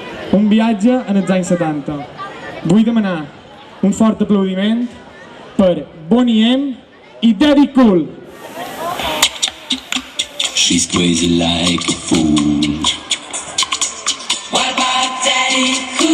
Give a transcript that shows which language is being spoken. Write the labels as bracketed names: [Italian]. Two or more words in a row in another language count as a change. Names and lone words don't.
[Catalan] Un viatge en els anys 70. Vull demanar un fort aplaudiment per Boney M i Daddy Cool. [English] She's crazy like a fool. What about Daddy?